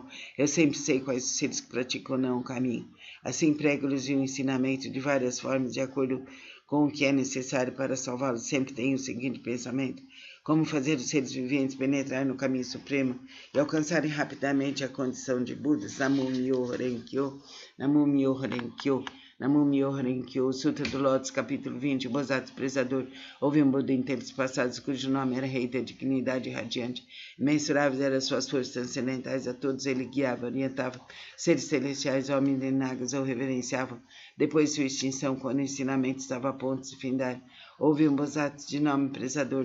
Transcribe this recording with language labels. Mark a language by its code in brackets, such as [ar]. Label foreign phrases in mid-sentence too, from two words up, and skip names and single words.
[pt] Eu sempre sei quais os seres que praticam ou não o caminho. Assim prego-lhes o ensinamento de várias formas, de acordo com o que é necessário para salvá-los. Sempre tenho o seguinte pensamento: como fazer os seres viventes penetrar no caminho supremo e alcançarem rapidamente a condição de Budas. [ja] 南無妙法蓮華経、南無妙法蓮華経、南無妙法蓮華経. [pt] Sutra do Lótus, capítulo 20. O Bosatsu Prezador houve um Buda em tempos passados, cujo nome era Rei da Dignidade Radiante. Imensuráveis eram suas forças transcendentais, a todos ele guiava, orientava. Seres celestiais, homens e nagas, o reverenciavam. Depois de sua extinção, quando o ensinamento estava a ponto de findar, houve um Bosatsu de nome Prezador.